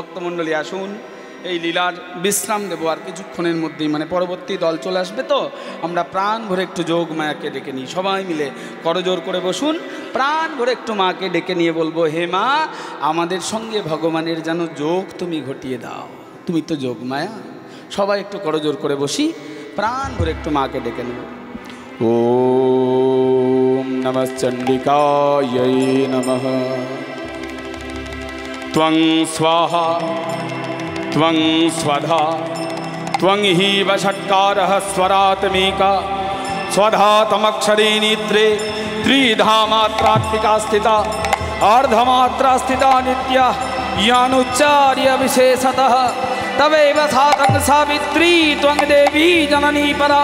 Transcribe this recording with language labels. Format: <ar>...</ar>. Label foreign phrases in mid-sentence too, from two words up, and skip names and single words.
<bn>ও ভক্তমণ্ডলী আসুন, এই লীলার বিশ্রাম দেবো আর কিছুক্ষণের মধ্যেই, মানে পরবর্তী দল চলে আসবে, তো আমরা প্রাণ ভরে একটু যোগ মায়াকে ডেকে নিই। সবাই মিলে করজোর করে বসুন, প্রাণ ভরে একটু মাকে ডেকে নিয়ে বলবো, হে মা, আমাদের সঙ্গে ভগবানের যেন যোগ তুমি ঘটিয়ে দাও, তুমি তো যোগ মায়া। সবাই একটু করজোর করে বসি, প্রাণ ভরে একটু মাকে ডেকে নেব।</bn> <sa>ওম নমঃ চণ্ডিকাयै নমঃ। त्वं स्वाहा त्वं स्वधा त्वं हि वषट्कारः स्वरात्मिका स्वधातमक्षरे नेत्रे त्रिधा मात्रात्मिका स्थिता अर्धमात्रा स्थिता नित्या यानुच्चार्य विशेषतः तवैव साधन सावित्री त्वं देवी जननी परा</sa>